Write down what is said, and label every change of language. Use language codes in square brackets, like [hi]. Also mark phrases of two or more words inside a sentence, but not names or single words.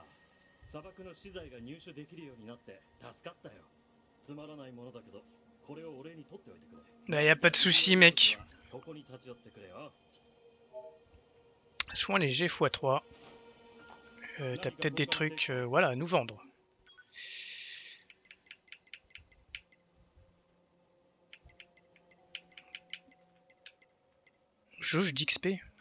[ja] 砂漠の資材が入手できるようになって助かったよ。つまらないものだけど、これをお礼に取っておいてくれ。 [fr] Bah, y a pas de souci, mec. [ja] ここに立ち寄ってくれよ。 [fr] Soin léger x3. T'as peut-être des trucs voilà, à nous vendre. Jauge d'XP.